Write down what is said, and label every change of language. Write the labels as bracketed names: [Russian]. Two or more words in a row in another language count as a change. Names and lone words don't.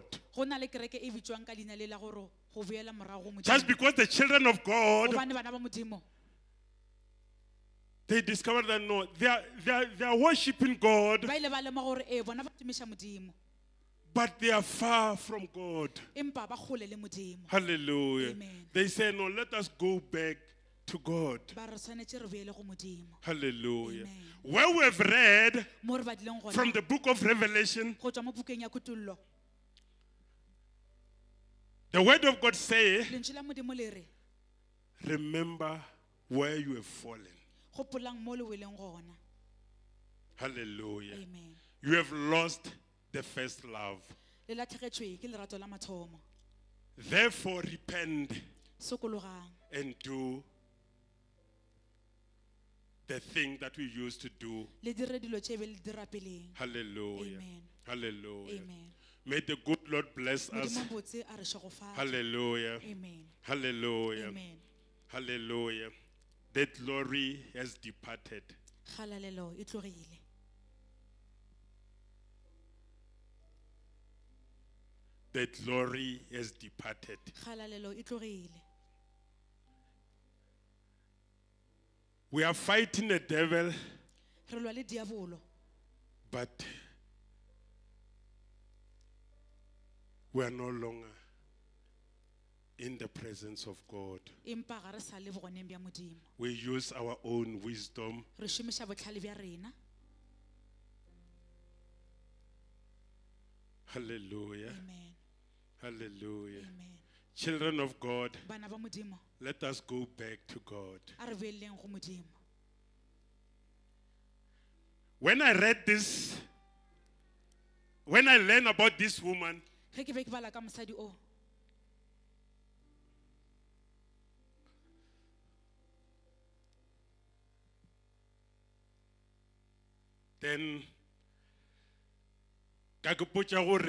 [Northern Sotho] Go na le kereke e bitswang ka leina le la gore go boela morago go Modimo. [English] Just because the children of God, [Northern Sotho] Gobane bana ba Modimo [English] they discovered that no, they are worshiping God, [Northern Sotho] ba ile ba lemoga gore bona ba tumiša Modimo. [English] but they are far from God. [Northern Sotho] empa ba kgole le Modimo. Hallelujah. Amen. [English] They say, no, let us go back to God. [Northern Sotho] Ba re tshwanetse re boele go Modimo. Hallelujah. Amen. [English] Where we have read [Northern Sotho] Mo re badileng gona, [English] from the book of Revelation, [Northern Sotho] go tswa mo bukeng ya Kutullo, [English] the word of God say, [Northern Sotho] lentswe la Modimo le re, [English] remember where you have fallen. [Northern Sotho] gopolang mo le weleng gona. Hallelujah. Amen. [English] You have lost the first love. [Northern Sotho] Le latlhegetswe ke lerato la mathomo. [English] Therefore, repent [Northern Sotho] Sokologang, [English] and do the thing that we used to do. [Northern Sotho] le dire dilo tše be le dira peleng. Hallelujah. Amen. Hallelujah. Amen. [English] May the good Lord bless us. [Northern Sotho] Modimo botse a re šogofatše. Hallelujah. Amen. Hallelujah. Amen. Hallelujah. [English] That glory has departed. [Northern Sotho] Kgalalelo e tlogile. [English] That glory has departed. [Northern Sotho] Kgalalelo e tlogile. [English] We are fighting the devil, [Northern Sotho] Re lwa le diabolo, [English] but we are no longer in the presence of God. [Northern Sotho] empa ga re sa le bogoneng bja Modimo. [English] We use our own wisdom. [Northern Sotho] Re šomiša botlhale bja rena. Hallelujah. Amen. Hallelujah. Amen. [English] Children of God, [Northern Sotho] Bana ba Modimo, [English] let us go back to God. [Northern Sotho] a re boeleng go Modimo. [English] When I read this, when I learned about this woman, [Northern Sotho] Ge ke be ke bala ka mosadi o, then ka ke potša gore